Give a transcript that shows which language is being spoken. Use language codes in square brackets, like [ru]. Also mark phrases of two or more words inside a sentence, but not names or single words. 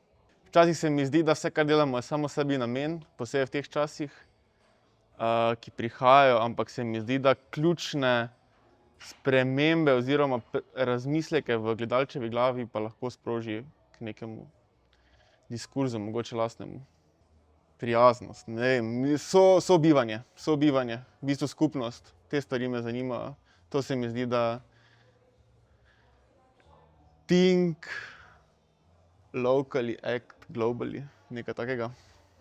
[sl] Včasih se mi zdi, da vse, kar delamo, je samo sebi namen, posebej v teh časih, ki prihajajo, ampak se mi zdi, da ključne spremembe oziroma razmisleke v gledalčevi glavi pa lahko sproži k nekemu diskurzu, mogoče lastnemu. Prijaznost, ne vem, sobivanje, v bistvu skupnost, te stvari me zanimajo. To se mi zdi, da [en] think locally, act globally, [sl] nekaj takega.